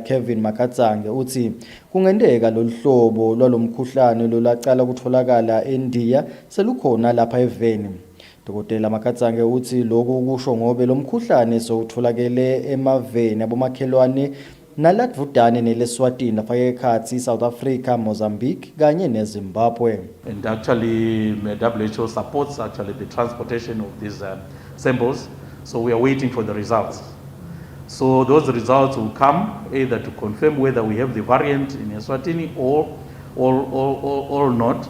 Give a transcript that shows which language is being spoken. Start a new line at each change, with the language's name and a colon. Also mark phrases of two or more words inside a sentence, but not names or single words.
Swati: Kevin Makatsange uthi kungendeka loluhlobo lwalomkhuhlane lolaqala kutholakala eNdiya selukhona lapha eveni. Dr. Makatsange uthi lokhu kusho ngobe lomkhuhlane sowutholakele emaveni abomakhelwane naladvudane neleswatini lapha ekhathi South Africa, Mozambique kanye neZimbabwe.
English: And actually WHO supports actually the transportation of these samples. So we are waiting for the results. So those results will come either to confirm whether we have the variant in Eswatini or not.